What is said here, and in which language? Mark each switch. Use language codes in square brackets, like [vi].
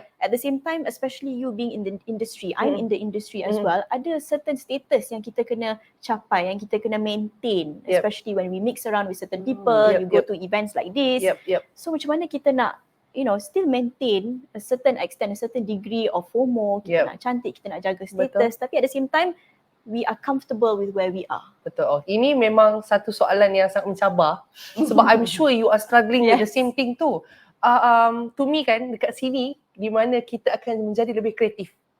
[en] At the same time, especially you being in the industry, I'm in the industry as well, ada certain status [ms] yang kita kena capai, [en] yang kita kena maintain, especially when we mix around with certain people, you go to events like this. [ms] So macam mana kita nak [en] still maintain a certain extent, a certain degree of FOMO. [ms] Kita nak cantik, kita nak jaga status. Tapi [en] at the same time, we are [ms] comfortable with where we are. Betul. Ini memang satu soalan yang sangat mencabar. [en] Sebab I'm sure you are struggling with the same thing too. To me [ms] kan, dekat sini, di mana kita akan menjadi lebih kreatif.